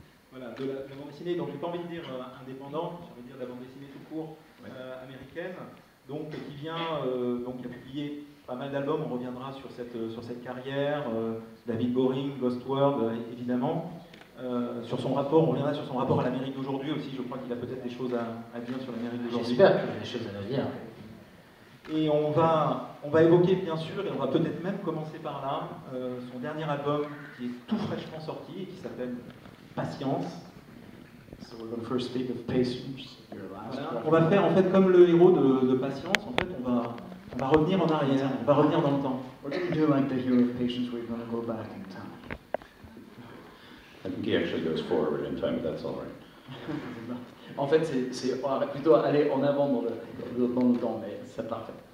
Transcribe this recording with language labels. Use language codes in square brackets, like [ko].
[fr] Voilà, de la bande dessinée, donc j'ai pas envie de dire indépendante, j'ai envie de dire de la bande dessinée tout court américaine, donc qui vient, donc il a publié pas mal d'albums, on reviendra sur cette carrière, David Boring, Ghost World, évidemment, sur son rapport, on reviendra sur son rapport à l'Amérique d'aujourd'hui aussi, je crois qu'il a peut-être des choses à dire sur l'Amérique d'aujourd'hui. J'espère qu'il y a des choses à nous dire. Et on va évoquer bien sûr, et on va peut-être même commencer par là, son dernier album qui est tout fraîchement sorti et qui s'appelle Patience. [en] So we're going to first speak of Patience, your last [fr] Voilà. On va faire en fait comme le héros de Patience, en fait on va revenir en arrière, on va revenir dans le temps. [en] We're going to do like the hero of Patience, we're going to go back in time. I think he actually goes forward in time, but that's all right. [fr] En fait, c'est plutôt aller en avant dans le temps, mais c'est parfait.